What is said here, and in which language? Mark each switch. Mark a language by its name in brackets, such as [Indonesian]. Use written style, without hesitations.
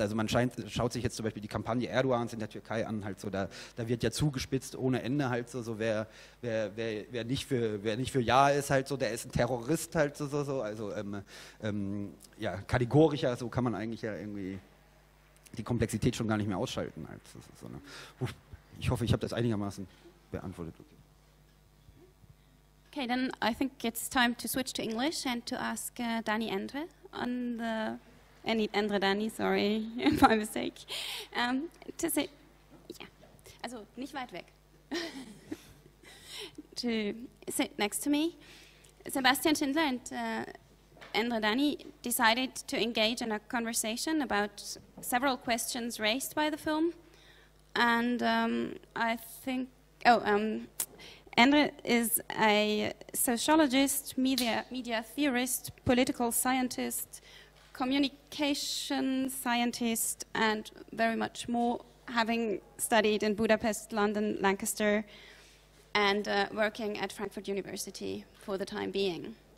[German] Also man schaut sich jetzt zum Beispiel die Kampagne Erdogans in der Türkei an, halt so, da wird ja zugespitzt ohne Ende halt so, wer nicht für Ja ist halt so, der ist ein Terrorist halt so, also ja, kategorischer, so kann man eigentlich ja irgendwie die Komplexität schon gar nicht mehr ausschalten halt. So, ne? Ich hoffe, ich habe das einigermaßen beantwortet. [English] Okay, then I think it's time to switch to English and to ask Dányi Endre on the... Endre Dányi, sorry, my mistake. To say... [German] Yeah, also nicht weit weg. [English] To sit next to me. Sebastian Schindler and Endre Dányi decided to engage in a conversation about several questions raised by the film. And I think... Endre is a sociologist, media theorist, political scientist, communication scientist, and very much more, having studied in Budapest, London, Lancaster, and working at Frankfurt University for the time being.